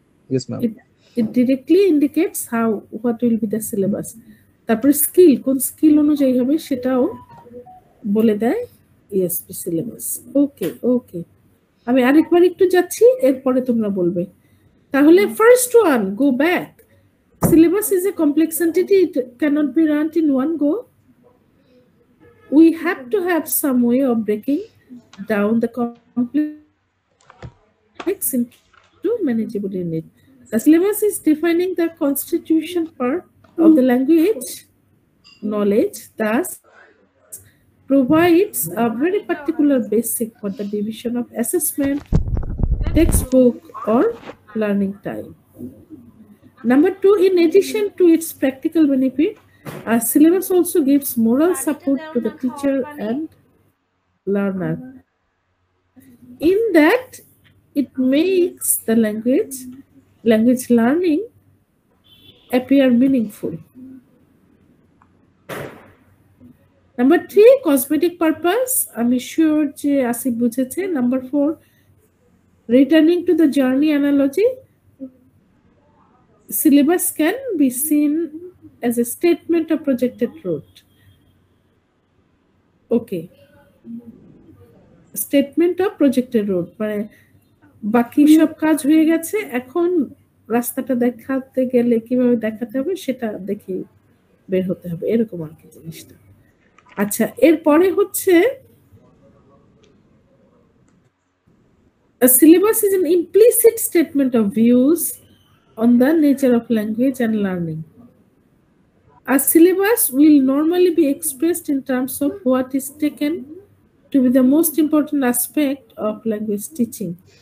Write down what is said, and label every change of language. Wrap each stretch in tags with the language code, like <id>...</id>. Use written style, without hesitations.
<en>Yes ma'am. it directly indicates what will be the syllabus.</en> <bn>তারপরে skill, কোন skill অনুযায়ী হবে সেটাও বলে দেয় ইএসপি সিলেবাস। ওকে ওকে, আমি আরেকবার একটু যাচ্ছি, এরপরে তোমরা বলবে।</bn> <en>তাহলে first one, go back. Syllabus is a complex entity, it cannot be run in one go. We have to have some way of breaking down the complex into manageable unit. The syllabus is defining the constitution part of the language knowledge, thus provides a very particular basic for the division of assessment, textbook or learning time. Number 2, in addition to its practical benefit, a syllabus also gives moral support to the teacher and learner. In that, it makes the language learning appear meaningful. Number 3, cosmetic purpose.</en> <bn>I'm sure যে আসিফ বুঝেছে।</bn> <en>Number 4, returning to the journey analogy, syllabus can be seen as a statement of projected route.</en> <bn>Okay, statement of projected route, মানে বাকি সব কাজ হয়ে গেছে, এখন রাস্তাটা দেখাতে গেলে কিভাবে দেখাতে হবে সেটা দেখে বের হতে হবে, এরকম আর কি জিনিসটা।</bn> <en>আচ্ছা, এরপরে হচ্ছে a syllabus is an implicit statement of views on the nature of language and learning. A syllabus will normally be expressed in terms of what is taken to be the most important aspect of language teaching.</en>